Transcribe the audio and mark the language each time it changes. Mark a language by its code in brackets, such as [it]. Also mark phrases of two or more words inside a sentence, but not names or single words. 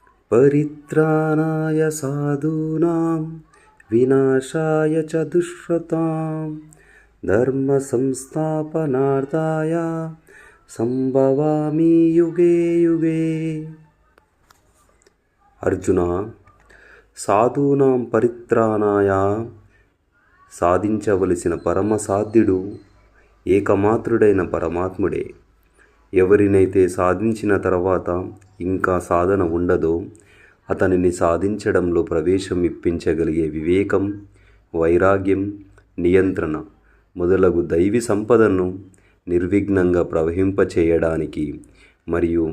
[sa] పరిత్రాణాయ సాధూనాం వినాశాయ చ దుష్కృతాం ధర్మ సంస్థాపనార్థాయ సంభవామి యుగే యుగే. [te] అర్జున, [sa] సాధూనాం పరిత్రాణాయ [te] సాధించవలసిన పరమసాధ్యుడు ఏకమాత్రుడైన పరమాత్ముడే. ఎవరినైతే సాధించిన తర్వాత ఇంకా సాధన ఉండదో అతనిని సాధించడంలో ప్రవేశం ఇప్పించగలిగే వివేకం, వైరాగ్యం, నియంత్రణ మొదలగు దైవీ సంపదను నిర్విఘ్నంగా ప్రవహింపచేయడానికి మరియు